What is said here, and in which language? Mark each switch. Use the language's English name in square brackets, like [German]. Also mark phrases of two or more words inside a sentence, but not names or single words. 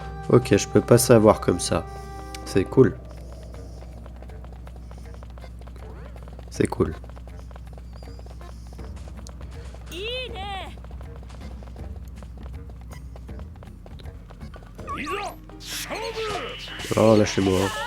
[French] Ok, je peux pas savoir comme ça. C'est cool. C'est cool. [Japanese] いいね。いざ勝負。 [French] Oh, lâchez-moi.